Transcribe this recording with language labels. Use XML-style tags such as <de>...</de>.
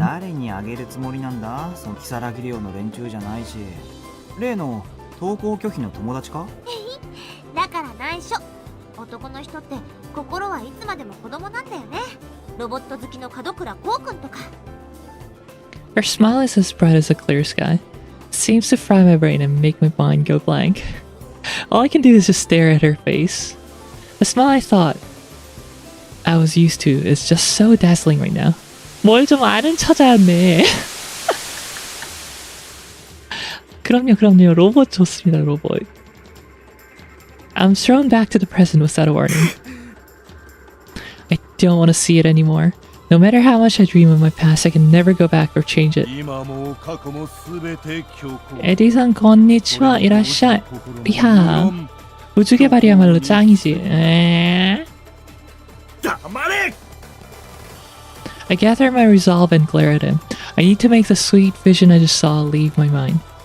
<ja>誰にあげるつもりなんだ？そのキサラギ寮の連中じゃないし。例の登校拒否の友達か？だから内緒。男の人って心はいつまでも子供なんだよね。ロボット好きの門倉こうくんとか。</ja> <en>Her smile is as bright as a clear sky. Seems to fry my brain and make my mind go blank. All I can do is just stare at her face. The smile I thought I was used to is just so dazzling right now.</en> <ko>뭘 좀 아는 처자였네. 그럼요. 로봇 좋습니다, 로봇.</ko> <en>I'm thrown back to the present without a warning. I don't want to see it anymore. No matter how much I dream of my past, I can never go back or change it.</en> <ja>今も過去も全て虚構 에디상 건니치와 이라샤</ja> <ko>이하 우주개발이야말로 짱이지. 에?</ko> <ja>黙れ</ja> <en>I gather my resolve and glare at him. I need to make the sweet vision I just saw leave my mind.</en>